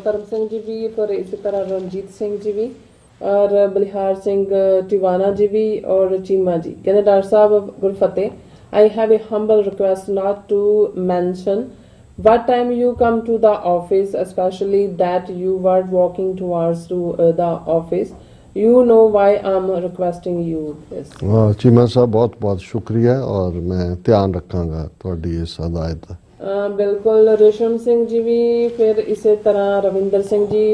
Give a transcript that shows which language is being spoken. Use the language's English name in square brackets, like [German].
[Punjabi] ਧਰਮ ਸਿੰਘ ਜੀ ਵੀ, ਪਰ ਇਸੇ ਤਰ੍ਹਾਂ ਰਣਜੀਤ ਸਿੰਘ ਜੀ ਵੀ ਔਰ ਬਲਿਹਾਰ ਸਿੰਘ ਟਿਵਾਣਾ ਜੀ ਵੀ ਔਰ ਚੀਮਾ ਜੀ ਕਹਿੰਦੇ doctor Sahib Gurfateh, [English] I have a humble request not to mention what time you come to the office, especially that you were walking towards to the office. You know why I'm requesting you this. [Punjabi] Cheema ਸਾਹਿਬ, ਬਹੁਤ ਬਹੁਤ ਸ਼ੁਕਰੀਆ ਔਰ ਮੈਂ ਧਿਆਨ ਰੱਖਾਂਗਾ ਤੁਹਾਡੀ ਇਸ ਹਦਾਇਤ ਦਾ। ਬਿਲਕੁਲ। ਰੇਸ਼ਮ ਸਿੰਘ ਜੀ ਵੀ, ਫਿਰ ਇਸੇ ਤਰ੍ਹਾਂ ਰਵਿੰਦਰ ਸਿੰਘ ਜੀ।